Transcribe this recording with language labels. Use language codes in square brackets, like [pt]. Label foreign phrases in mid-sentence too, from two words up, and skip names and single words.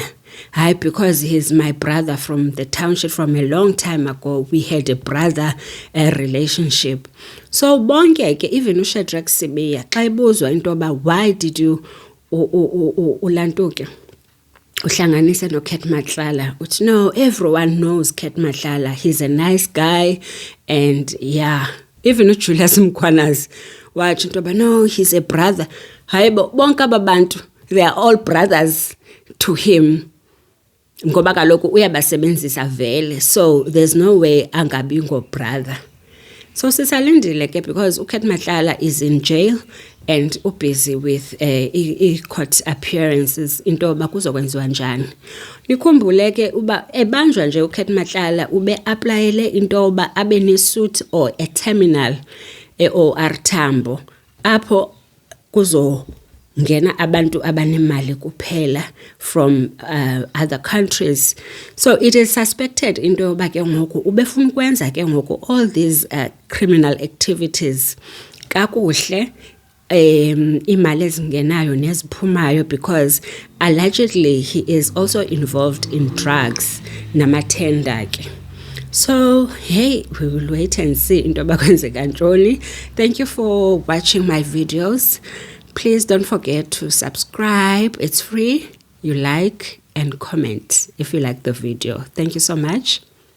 [en] Hi, because he's my brother from the township from a long time ago. We had a brother relationship. So [xh] bonke ke [en] even [xh] uShadrack Sibiya xa ebuzwa into yoba [en] why did you [xh] ulantuke uhlanganise noKat Matlala, uthi [en] no, everyone knows Kat Matlala, he's a nice guy. And yeah, even [xh] uJulius Mkhwanazi wathi into yoba [en] no, he's a brother. [xh] Hayibo bonke ababantu, [en] they are all brothers to him [xh] ngoba kaloku uyabasebenzisa vele, [en] so there's no way [xh] angabi ngobrother. [en] So [xh] sisalindile ke [en] because uKat Matlala is in jail and busy with court appearances [xh] into yoba kuzokwenziwa njani. Nikhumbule ke uba ebanjwa nje uKat Matlala ube applyele into yoba abe nesuit [en] or a terminal [xh] OR Tambo apho kuzongena abantu abanemali kuphela [en] from other countries. So it is suspected [xh] into yoba ke ngoku ubefuna ukwenza ke ngoku [en] all these criminal activities [xh] kakuhle imali ezingenayo neziphumayo, [en] because allegedly he is also involved in drugs [xh] namathenda ke. [en] So hey, we will wait and see [xh] into yoba kwenzeka ntoni. [en] Thank you for watching my videos. Please don't forget to subscribe. It's free. You like and comment if you like the video. Thank you so much.